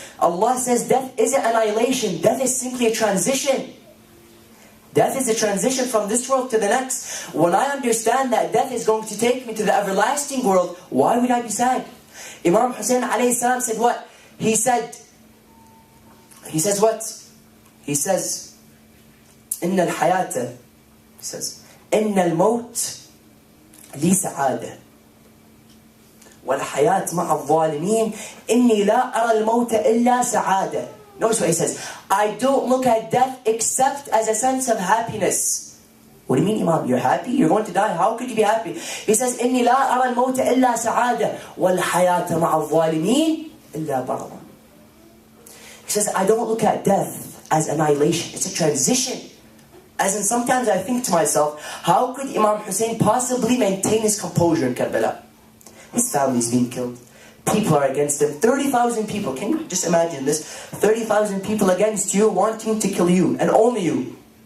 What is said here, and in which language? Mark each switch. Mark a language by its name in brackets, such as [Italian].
[English] Allah says death isn't annihilation. Death is simply a transition. Death is a transition from this world to the next. When I understand that death is going to take me to the everlasting world, why would I be sad? Imam Hussein alayhi salam said what? He says what? He says, [Arabic] إن الحياة, he says, إن الموت لي سعادة والحياة مع الظالمين إني لا أرى الموت إلا سعادة. [English] Notice what he says. I don't look at death except as a sense of happiness. What do you mean, Imam? You're happy? You're going to die? How could you be happy? He says, [Arabic] إني لا أرى الموت إلا سعادة والحياة مع الظالمين إلا برضا. [English] He says, I don't look at death as annihilation. It's a transition. As in, sometimes I think to myself, how could Imam Hussein possibly maintain his composure in Karbala? His family is being killed. People are against him. 30,000 people. Can you just imagine this? 30,000 people against you, wanting to kill you, and only you.